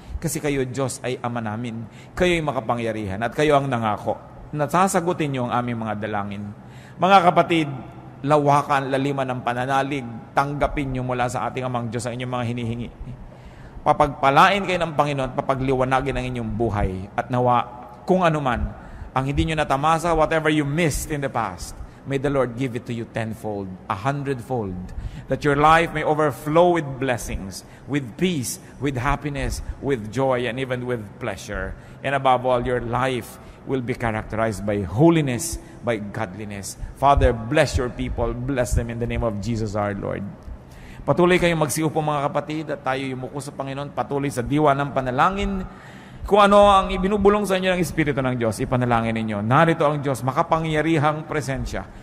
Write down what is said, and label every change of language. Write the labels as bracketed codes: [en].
[tl] Kasi kayo, Diyos, ay Ama namin. Kayo'y makapangyarihan at kayo ang nangako na sasagutin niyo ang aming mga dalangin. Mga kapatid, lawakan, laliman ng pananalig, tanggapin niyo mula sa ating Amang Diyos ang inyong mga hinihingi. Papagpalain kayo ng Panginoon at papagliwanagin ang inyong buhay. At nawa, kung anuman, ang hindi niyo natamasa, [en] whatever you missed in the past, may the Lord give it to you tenfold, 100-fold, that your life may overflow with blessings, with peace, with happiness, with joy, and even with pleasure. And above all, your life will be characterized by holiness, by godliness. Father, bless your people. Bless them in the name of Jesus our Lord. [tl] Patuloy kayong magsiupo mga kapatid at tayo yumuko sa Panginoon. Patuloy sa diwa ng panalangin. Kung ano ang ibinubulong sa inyo ng Espiritu ng Diyos, ipanalangin ninyo. Narito ang Diyos, makapangyarihang presensya.